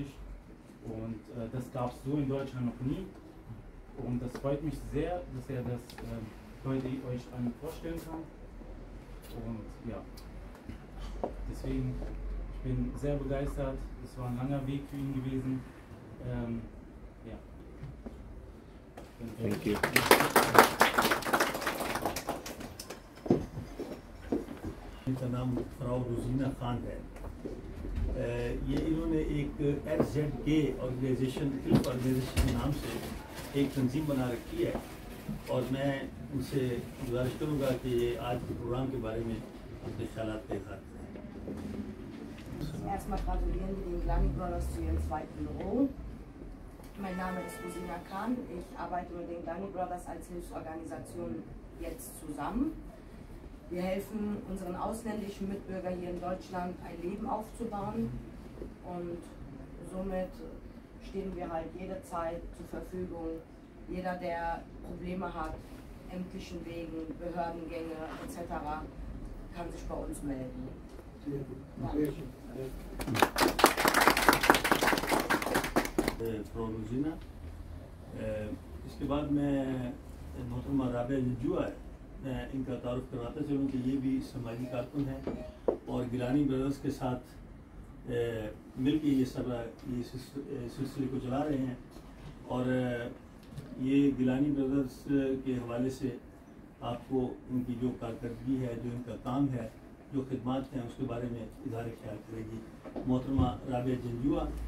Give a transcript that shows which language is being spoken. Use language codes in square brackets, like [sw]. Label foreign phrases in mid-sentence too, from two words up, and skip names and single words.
[de] Und das gab es so in Deutschland noch nie. Und das freut mich sehr, dass er das heute euch allen vorstellen kann. Und ja, deswegen, ich bin sehr begeistert. Es war ein langer Weg für ihn gewesen. [en] thank you. [hi] इनका नाम फ़राव रोज़ीना खान है। ये इन्होंने एक SZK ऑर्गेनाइजेशन के नाम से एक तंजीम बना रखी है और मैं उनसे गुजारिश करूँगा कि ये आज के प्रोग्राम के बारे में अपने ख्यालात का इज़हार करें। [de] Erstmal gratulieren wir den Glani Brothers zu ihrem zweiten Büro. Mein Name ist Rosina Khan. Ich arbeite mit den Glani Brothers als Hilfsorganisation jetzt zusammen. Wir helfen unseren ausländischen Mitbürgern hier in Deutschland ein Leben aufzubauen und somit stehen wir halt jederzeit zur Verfügung. Jeder, der Probleme hat, ämtlichen Wegen, Behördengänge etc., kann sich bei uns melden. [hi] रोज़ीना, इसके बाद मैं मोहतरमा राबिया जंजुआ इनका तारुफ करवाता चलूँ कि ये भी समाजी कारकुन हैं और गिलानी ब्रदर्स के साथ मिलकर ये सिलसिले को चला रहे हैं और ये गिलानी ब्रदर्स के हवाले से आपको इनकी जो कारकर्दगी है, जो इनका काम है, जो खिदमात हैं, उसके बारे में इज़हार ख्याल करेगी मोहतरमा राबिया जंजुआ।